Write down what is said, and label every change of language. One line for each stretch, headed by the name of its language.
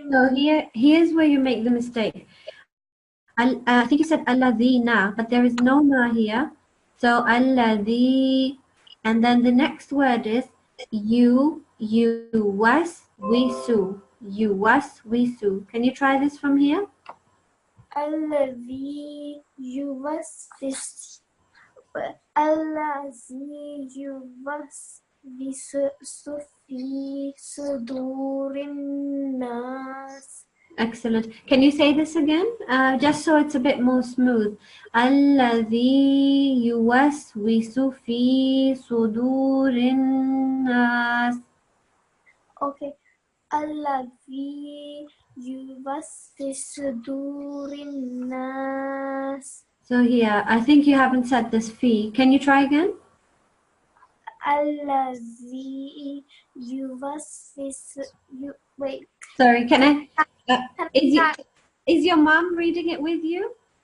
English: So here's where you make the mistake. I think you said alladhina, but there is no ma here. So alladhi, and then the next word is you was wisu. You was wisu. Can you try this from here?
Arabic: الذي يوسوس في صدور الناس.
English: Excellent. Can you say this again? Just so it's a bit more smooth.
Arabic: الذي يوسوس في صدور الناس.
English: Okay.
Arabic: الذي يوسوس في صدور الناس.
English: So here, I think you haven't said this fi. Can you try again?
Arabic: الذي يوسوس.
English: Wait. Sorry, can I? Is your mom reading it with you?